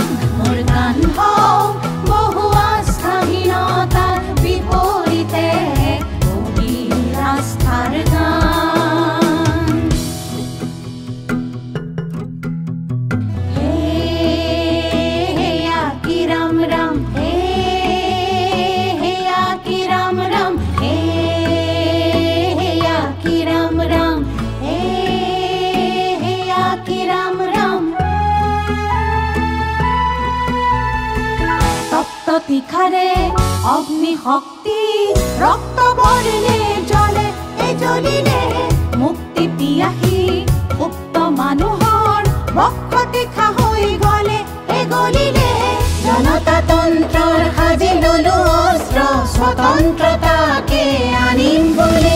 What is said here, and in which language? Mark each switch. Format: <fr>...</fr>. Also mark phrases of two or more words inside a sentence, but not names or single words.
<as>মোৰ গান হওক বহু আস্থাহীনতাৰ বিপৰীতে এক গভীৰ আস্থাৰ গান। Heya ki ram ram, heya ki ram ram, heya ki ram ram, heya ki ram ram. তপ্ত তীখাৰে অগ্নি শক্তি ৰক্ত বৰ্ণে জ্বলে, এই জ্বলিলে মুক্তি পিয়াসী উক্ত মানুহৰ বক্ষ তীখা হৈ গলে, এই গলিলে জনতা তন্ত্ৰৰ সাজি ললো অস্ত্ৰ, স্বতন্ত্ৰতাকে আনিম বুলি।</as>